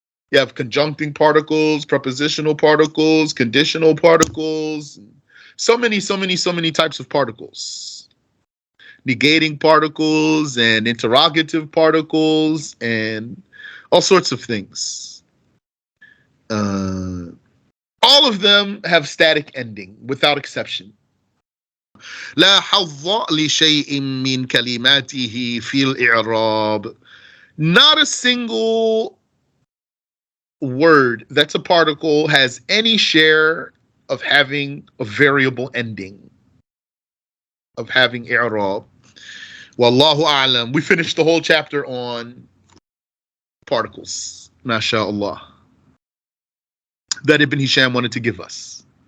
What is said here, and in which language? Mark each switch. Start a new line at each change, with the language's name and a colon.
English: You have conjuncting particles, prepositional particles, conditional particles, so many types of particles. Negating particles and interrogative particles and all sorts of things. All of them have static ending without exception.
Arabic: لا حظ لشيء من كلماته في الإعراب.
English: Not a single word that's a particle has any share of having a variable ending, of having i'rab. Wallahu a'lam. We finished the whole chapter on particles, mashallah, that Ibn Hisham wanted to give us.